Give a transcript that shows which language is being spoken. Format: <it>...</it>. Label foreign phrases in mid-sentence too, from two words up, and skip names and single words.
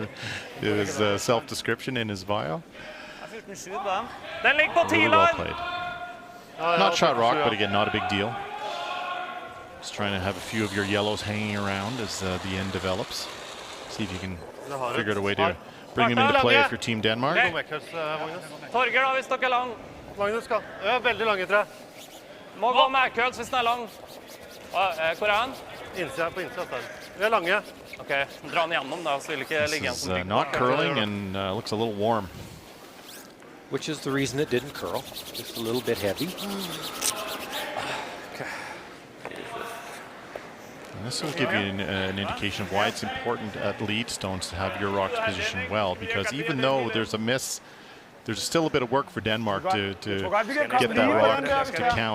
<en>His self-description in his bio. Really well played. Not shot rock, but again, not a big deal. Just trying to have a few of your yellows hanging around as the end develops. See if you can figure out a way to bring them into play if you're Team Denmark.</en> <no>Torger da, hvis dere er lang. Magnus skal. Ja, veldig lange, tror jeg. Må gå med køls hvis den er lang. Hvor er han? Innsida, på innsida. Vi er lange. Ok, dra den gjennom da, så vil ikke ligge igjen</no> <en>This</en> <no>som</no> <en>is not curling and looks a little warm. Which is the reason it didn't curl. Just a little bit heavy. And this will give you an indication of why it's important at lead stones to have your rocks positioned well, because even though there's a miss, there's still a bit of work for Denmark to get that rock to count.</en>